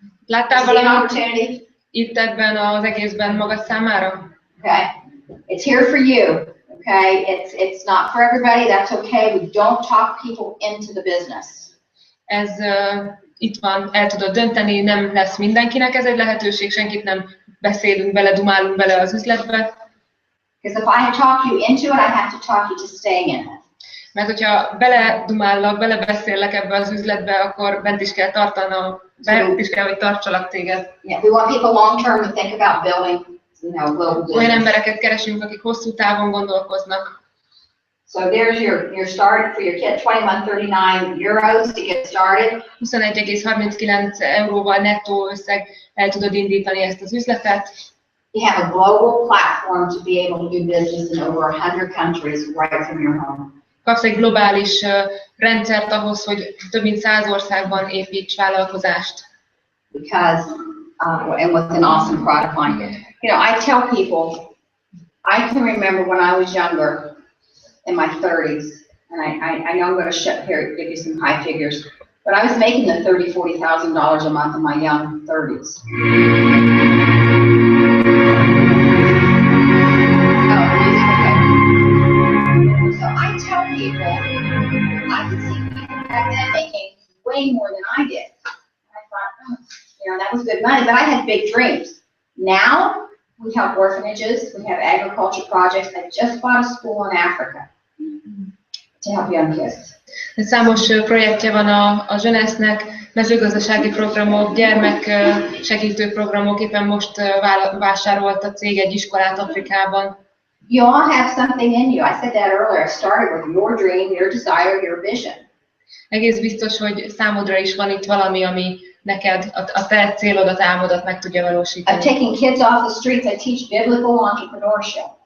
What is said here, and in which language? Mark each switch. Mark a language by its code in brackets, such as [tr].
[hu] Láttál valamit itt ebben az egészben magad számára? [en] Okay, it's here for you. Okay, it's not for everybody. That's okay. We don't talk people into the business. [hu] Ez itt van, el tudod dönteni, nem lesz mindenkinek ez egy lehetőség, senkit nem beszélünk bele, dumálunk bele az üzletbe. [en] Because if I talk you into it, I have to talk you to staying in it. [hu] Mert hogyha beledumállak, belebeszéllek ebbe az üzletbe, akkor bent is kell tartanom, bent is kell, hogy tartsalak téged. [en] Yeah, we want people long term to think about building, you know, global business. [hu] Olyan embereket keresünk, akik hosszú távon gondolkoznak. [en] So there's your start for your kit, 21.39 euros to get started. [hu] 21,39 euróval nettó összeg el tudod indítani ezt az üzletet. [en] You have a global platform to be able to do business in over 100 countries right from your home. [hu] Kapsz egy globális rendszert ahhoz, hogy több mint 100 országban építs vállalkozást. [en] Because, and with an awesome product line. You know, I tell people, I can remember when I was younger, in my 30s, and I know I'm going to shut here, give you some high figures, but I was making the $30,000-$40,000 a month in my young 30s. So I tell people, I can see people back then making way more than I did. I thought, oh, you know, that was good money, but I had big dreams. Now, we have orphanages, we have agriculture projects. I just bought a school in Africa to help young kids. [hu] Számos projektje van a Jeunesse-nek, mezőgazdasági programok, gyermeksegítő programok, éppen most vásárolt a cég egy iskolát Afrikában. [en] You all have something in you. I said that earlier. I started with your dream, your desire, your vision. [hu] Egész biztos, hogy számodra is van itt valami, ami neked a te célodat, álmodat meg tudja valósítani. [en] I'm taking kids off the streets. I teach biblical entrepreneurship.